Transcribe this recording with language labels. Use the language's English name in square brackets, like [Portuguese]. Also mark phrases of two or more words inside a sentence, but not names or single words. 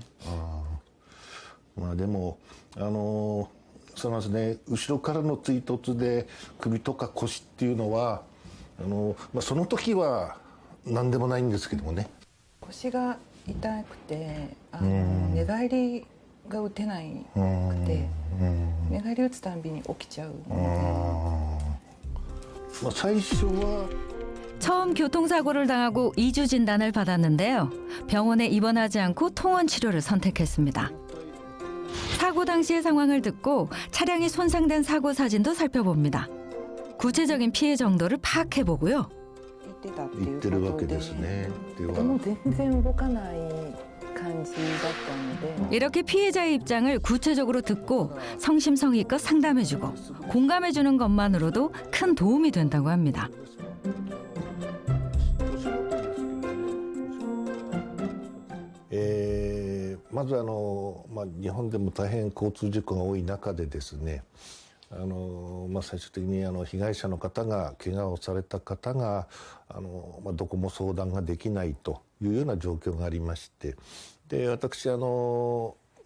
[Japanese] まあでもそうなんですね、後ろからの追突で首とか腰っていうのはその時は何でもないんですけどもね。腰が痛くて寝返りが打てないくて寝返り打つたんびに起きちゃうので。最初は [Korean] 처음 교통사고를 당하고 2주 진단을 받았는데요. 병원에 입원하지 않고 통원 치료를 선택했습니다. 사고 당시의 상황을 듣고 차량이 손상된 사고 사진도 살펴봅니다. 구체적인 피해 정도를 파악해보고요. [Japanese] 言ってるわけですね。ではもう全然動かない感じだったので [Korean] 이렇게 피해자의 입장을 구체적으로 듣고 성심성의껏 상담해주고 공감해주는 것만으로도 큰 도움이 된다고 합니다. [Japanese] まず日本でも大変交通事故が多い中でですね、最終的に被害者の方が怪我をされた方がどこも相談ができないというような状況がありまして、で私